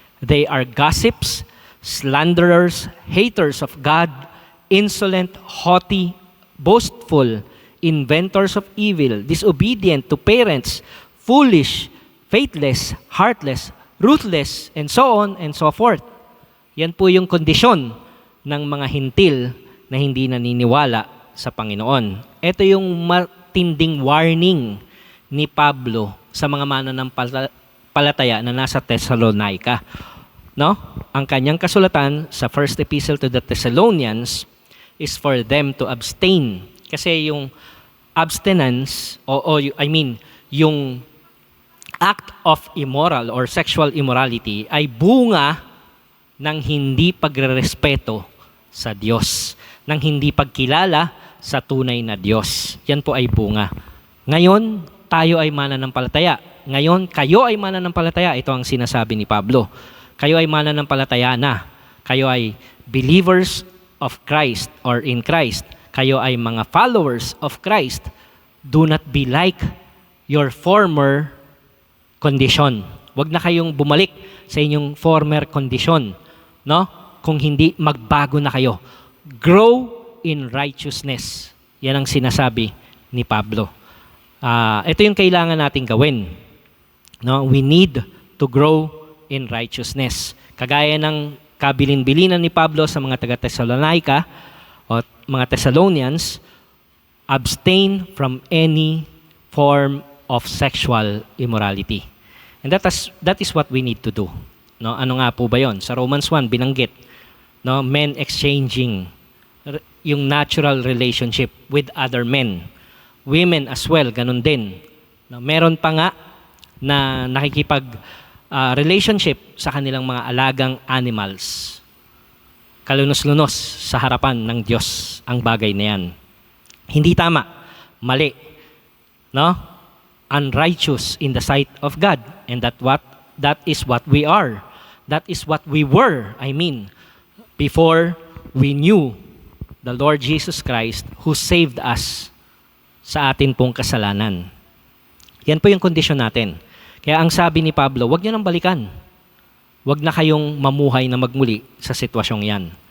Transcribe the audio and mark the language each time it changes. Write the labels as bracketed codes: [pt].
[en] They are gossips, slanderers, haters of God, insolent, haughty, boastful, inventors of evil, disobedient to parents, foolish, faithless, heartless, ruthless, and so on and so forth. [tl] Yan po yung kondisyon ng mga hintil na hindi naniniwala sa Panginoon. Ito yung matinding warning ni Pablo sa mga mananampalataya na nasa Thessalonica. No? Ang kanyang kasulatan sa [en] first epistle to the Thessalonians is for them to abstain. [tl] Kasi yung abstinence, yung act of immoral or sexual immorality ay bunga ng hindi pagrerespeto sa Diyos, ng hindi pagkilala sa tunay na Diyos. Yan po ay bunga. Ngayon, tayo ay mananampalataya. Ngayon, kayo ay mananampalataya. Ito ang sinasabi ni Pablo. Kayo ay mananampalataya na. Kayo ay [en] believers of Christ or in Christ. [tl] Kayo ay mga [en] followers of Christ. Do not be like your former condition. [tl] Huwag na kayong bumalik sa inyong former condition. No? Kung hindi, magbago na kayo. [en] Grow in righteousness. [tl] Yan ang sinasabi ni Pablo. Ito yung kailangan nating gawin. No? [en] We need to grow in righteousness. [tl] Kagaya ng kabilin-bilinan ni Pablo sa mga taga-Thessalonica o mga Thessalonians, [en] abstain from any form of sexual immorality. And that is what we need to do. [tl] No, ano nga po ba 'yon? Sa Romans 1 binanggit, no, men exchanging yung [en] natural relationship with other men. Women as well, [tl] ganun din. No, meron pa nga na nakikipag relationship sa kanilang mga alagang animals. Kalunos-lunos sa harapan ng Diyos ang bagay na 'yan. Hindi tama, mali. No? [en] Unrighteous in the sight of God, and that is what we are. That is what we were, before we knew the Lord Jesus Christ who saved us [tl] sa atin pong kasalanan. Yan po yung kondisyon natin. Kaya ang sabi ni Pablo, huwag nyo nang balikan. Huwag na kayong mamuhay na magmuli sa sitwasyong yan.